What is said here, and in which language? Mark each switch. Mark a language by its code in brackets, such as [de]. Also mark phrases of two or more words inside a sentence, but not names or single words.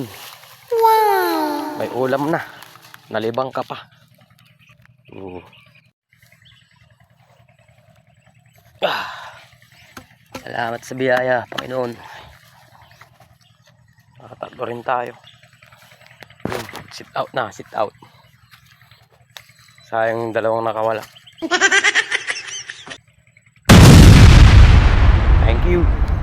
[tl] Wow! May ulam na. Nalibang ka pa. Salamat sa biyaya, Panginoon. Nakatatlo rin tayo. [en] Sit out na, sit out. [tl] Sayang 2 nakawala. [en] Thank you.